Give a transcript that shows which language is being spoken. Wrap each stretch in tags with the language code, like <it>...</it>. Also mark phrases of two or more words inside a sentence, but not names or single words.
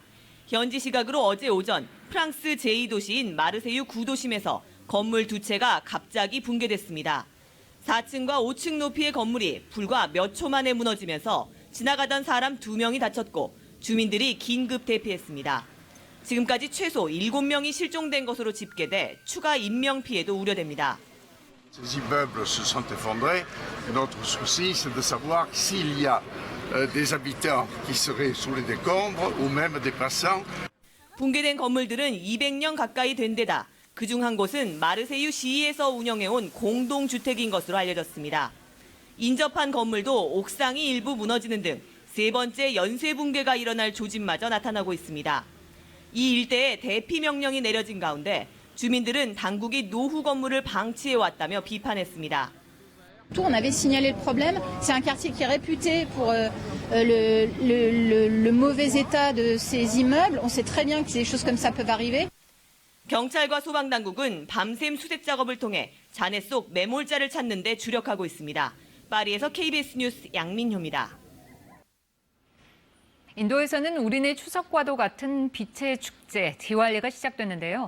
<ko>현지 시각으로 어제 오전 프랑스 제2도시인 마르세유 구도심에서 건물 두 채가 갑자기 붕괴됐습니다. 4층과 5층 높이의 건물이 불과 몇 초 만에 무너지면서 지나가던 사람 2명이 다쳤고 주민들이 긴급 대피했습니다. 지금까지 최소 7명이 실종된 것으로 집계돼 추가 인명 피해도 우려됩니다.</ko> <fr>Ces immeubles se sont effondrés. Notre souci, c'est de savoir s'il y a des habitants qui seraient sous les décombres ou même des passants.</fr> <ko>붕괴된 건물들은 200년 가까이 된 데다 그중 한 곳은 마르세유 시에서 운영해온 공동주택인 것으로 알려졌습니다. 인접한 건물도 옥상이 일부 무너지는 등 세 번째 연쇄 붕괴가 일어날 조짐마저 나타나고 있습니다. 이 일대에 대피 명령이 내려진 가운데 주민들은 당국이 노후 건물을 방치해왔다며 비판했습니다.</ko> <fr>On avait signalé le problème. C'est un quartier qui est réputé pour le mauvais état de ses immeubles. On sait très bien que des choses comme ça peuvent arriver.</fr> <ko>경찰과 소방당국은 밤샘 수색 작업을 통해 잔해 속 매몰자를 찾는 데 주력하고 있습니다. 파리에서 KBS 뉴스 양민효입니다. 인도에서는 우리네 추석과도 같은 빛의 축제, 디왈리가 시작됐는데요.</ko>